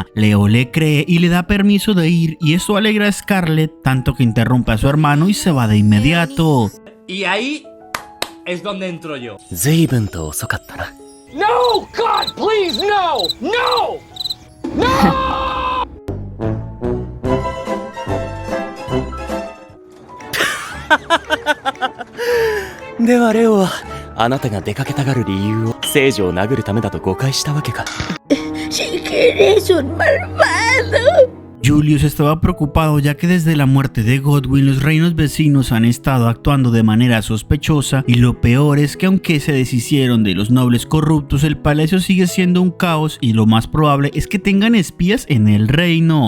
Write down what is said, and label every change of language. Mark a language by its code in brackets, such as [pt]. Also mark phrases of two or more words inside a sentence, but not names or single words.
[es] Leo le cree y le da permiso de ir, y eso alegra a Scarlett tanto que interrumpe a su hermano y se va de inmediato. Y ahí es donde entro yo. [ja] 随分と遅かったな。 [en] No, God, please, no, no, no. [ja] ではレオはあなたが出かけたがる理由を聖女を殴るためだと誤解したわけか。 [es] Si eres un malvado. Julius estaba preocupado ya que desde la muerte de Godwin los reinos vecinos han estado actuando de manera sospechosa, y lo peor es que aunque se deshicieron de los nobles corruptos, el palacio sigue siendo un caos y lo más probable es que tengan espías en el reino.